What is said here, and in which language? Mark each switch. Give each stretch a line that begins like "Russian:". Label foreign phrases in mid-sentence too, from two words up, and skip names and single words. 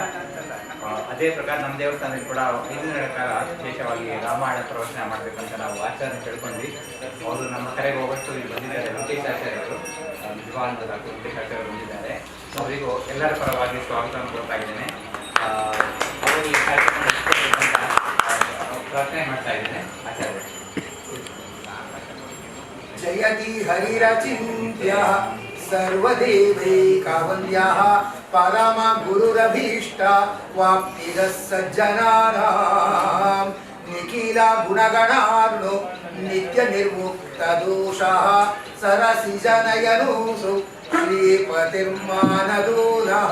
Kannada: ಅದೇ ಪ್ರಕಾರ ನಮ್ಮ ದೇವಸ್ಥಾನದಲ್ಲಿ ಕೂಡ 5 ದಿನಗಳ ಕಾಲ ವಿಶೇಷವಾಗಿ ರಾಮಾಯಣ ಪ್ರವಚನ ಮಾಡಬೇಕಂತ ನಾವು ಆಚಾರ್ಯ ತಿಳ್ಕೊಂಡ್ವಿ. ಅವರು ನಮ್ಮ ಕರೆಗೆ ಹೋಗೋಷ್ಟು ಇಲ್ಲಿ ಬಂದಿದ್ದಾರೆ. ವೆಂಕಟೇಶಾಚಾರ್ಯರು, ವಿದ್ವಾನ್ ವೆಂಕಟೇಶಾಚಾರ್ಯರು ಬಂದಿದ್ದಾರೆ. ಅವರಿಗೂ ಎಲ್ಲರ ಪರವಾಗಿ ಸ್ವಾಗತವನ್ನು ಕೊಡ್ತಾ ಇದ್ದೇನೆ. ಅವರು ಈ ಕಾರ್ಯಕ್ರಮ ಪ್ರಾರ್ಥನೆ ಮಾಡ್ತಾ ಇದ್ದೇನೆ. ಆಚಾರ್ಯ
Sanskrit: ಜಯತಿ ಹರಿರಚಿಂತ್ಯ ಸರ್ವದೇವೈಕವಂದ್ಯಃ ಪರಮ ಗುರುರಭೀಷ್ಟ ವಾಪ್ತಿದ ಸಜ್ಜನಾನಾಂ ನಿಖಿಲ ಗುಣಗಣಾರ್ಣೋ ನಿತ್ಯ ನಿರ್ಮುಕ್ತ ದೋಷಃ ಸರಸಿಜನಯನೋಸು ಶ್ರೀಪತಿರ್ಮಾನದೂನಃ